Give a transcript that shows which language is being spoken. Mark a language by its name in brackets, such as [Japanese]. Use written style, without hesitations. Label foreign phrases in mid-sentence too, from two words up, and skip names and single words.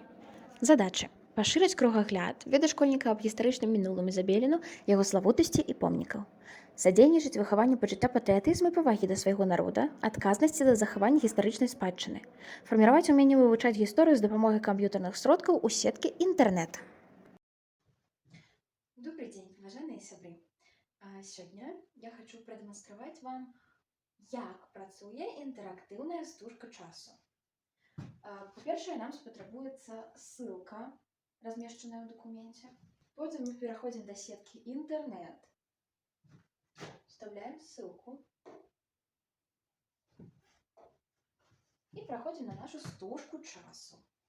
[Belarusian] Задачы – пашырыць кругагляд, веды школьніка аб гістарычным мінулым Ізабеліну, яго славутасці і помнікаў. Садзейнічаць выхаванню пачуцця патрыятызму і павагі да свайго народа, адказнасці за захаванне гістарычнай спадчыны. Фарміраваць уменне вывучаць гісторыю з дапамогай камп'ютарных сродкаў у сеткі інтэрнэт. [Russian] Добрый день, уважаемые сябры. [Belarusian] Сёння я хочу прадэманстраваць вам, як працуе інтэрактыўная стужка часу. Па-першае, нам спатрабуецца ссылка, размешчаная ў дакуменце. Потым мы пераходзім да сеткі інтэрнэт, [Russian] вставляем ссылку [Belarusian] і праходзім на нашу стужку часу.